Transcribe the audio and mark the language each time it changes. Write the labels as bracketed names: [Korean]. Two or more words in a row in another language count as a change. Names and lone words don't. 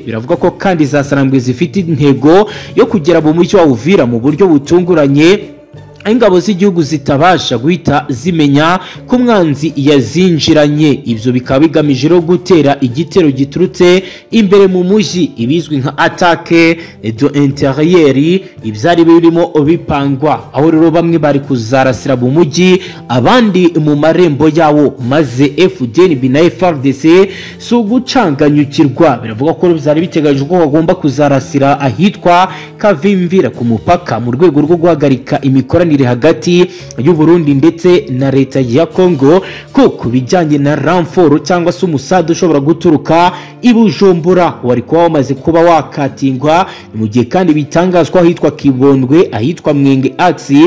[Kinyarwanda] Biravuga ko kandi zasarambwe zifite intego yo kugera mu mujyi wa Uvira mu buryo butunguranye, ingabo z'igihugu zitabasha guhita zimenya ko umwanzi yazinjiranye. Ibyo bikaba bigamije rero gutera igitero giturutse imbere mu mujyi, ibizwi nka [French] attaque de intérieur, [Kinyarwanda] ibyari birimo bipangwa, aho rero bamwe bari kuzarasira mu mujyi, abandi mu marembo yawo, maze FDNB na FARDC si ugucanganyukirwa. Biravuga ko byari biteganyijwe ko bagomba kuzarasira ahitwa Kavimvira ku mupaka, mu rwego rwo guhagarika imikoranire hagati y'u Burundi ndetse na leta ya Congo, kuko bijyanye na ramforo cyangwa se umusada ushobora guturuka i Bujumbura wari kuba wamaze kuba wakatingwa, mu gihe kandi bitangazwa ahitwa Kibondwe, ahitwa Mwenge Axi.